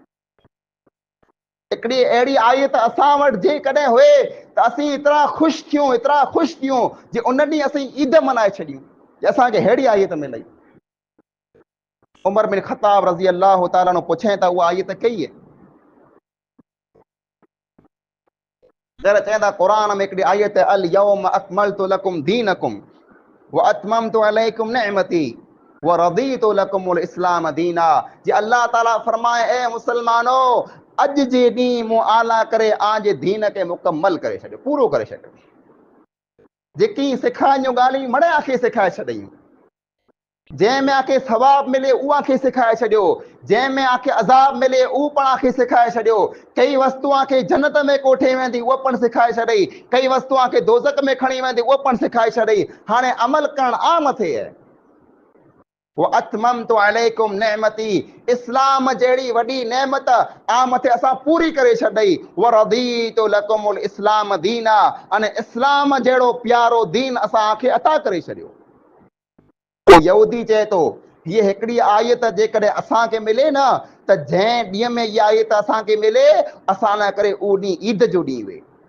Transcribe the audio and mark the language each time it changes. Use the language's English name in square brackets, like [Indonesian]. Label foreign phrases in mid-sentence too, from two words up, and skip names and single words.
[Sindhi] हिकड़ी अहिड़ी आयत असां वटि जेकॾहिं हुए त असीं एतिरा ख़ुशि थियूं जे उन ॾींहुं असीं ईद मनाए छॾियूं जे असांखे अहिड़ी आयत मिलई। उमर बिन खत्ताब [Arabic] رضي الله تعالى [Sindhi] पुछे त उहा आयत कई है। जरा चवंदा कुरान में हिकड़ी आयत है [Arabic] اليوم أكملت لكم دينكم وأتممت عليكم نعمتي ورضيت لكم الإسلام دينا. [Sindhi] जे अल्लाह ताला फरमाए ए मुसलमानो अज जे ॾींहुं मूं आला करे आजे दीन के मुकम्मल करे छॾियो, पूरो करे छॾियो। जेकी सिखाइण जूं ॻाल्हियूं मड़े आखे सिखाए छॾियूं, जंहिंमें आखे सवाब मिले उहा खे सिखाए छॾियो, जंहिंमें आखे अज़ाब मिले उ पण आखे सिखाए छॾियो। कई वस्तु आखे जन्नत में कोठे वेंदी उहा पण सिखाए छॾई, कई वस्तु आखे दोज़ख में खणी वेंदी उहा पण सिखाए छॾई। हाणे अमल करण आ मथे है। [Arabic] وأتممت عليكم نعمتي, [Sindhi] इस्लाम जहिड़ी वॾी नेमत आ मथे असां पूरी करे छॾई। [Arabic] ورضيت لكم الإسلام دينا, [Sindhi] अने इस्लाम जहिड़ो प्यारो दीन असां आखे अता करे छॾियो। यहूदी चए तो ये हिकड़ी आयत जेकॾहिं असांखे मिले न त जंहिं ॾींहं में इहा आयत असांखे मिले असां लाइ करे उहो ॾींहुं ईद जो ॾींहुं हुए।